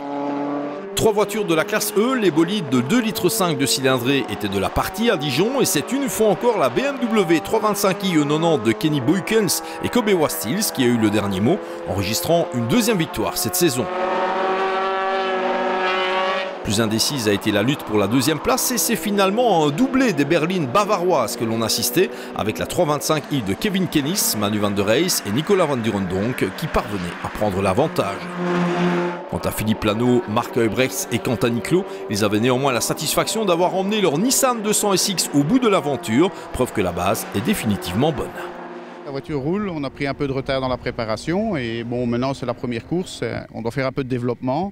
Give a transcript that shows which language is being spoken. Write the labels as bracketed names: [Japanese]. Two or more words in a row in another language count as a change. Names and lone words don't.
[French] 3 voitures de la classe E, les bolides de 2,5 litres de cylindrée étaient de la partie à Dijon et c'est une fois encore la BMW 325i E90 de Kenny Boykens et Kobe Wastils qui a eu le dernier mot, enregistrant une 2e victoire cette saison. Plus indécise a été la lutte pour la 2e place et c'est finalement un doublé des berlines bavaroises que l'on assistait avec la 325i de Kevin Kennis, Manu van der Reis et Nicolas van Durendonck qui parvenaient à prendre l'avantage. Quant à Philippe Lano, Marc Heubrechts et Quentin Niclot, ils avaient néanmoins la satisfaction d'avoir emmené leur Nissan 200 SX au bout de l'aventure, preuve que la base est définitivement bonne. La voiture roule, on a pris un peu de retard dans la préparation et bon, maintenant c'est la première course, on doit faire un peu de développement.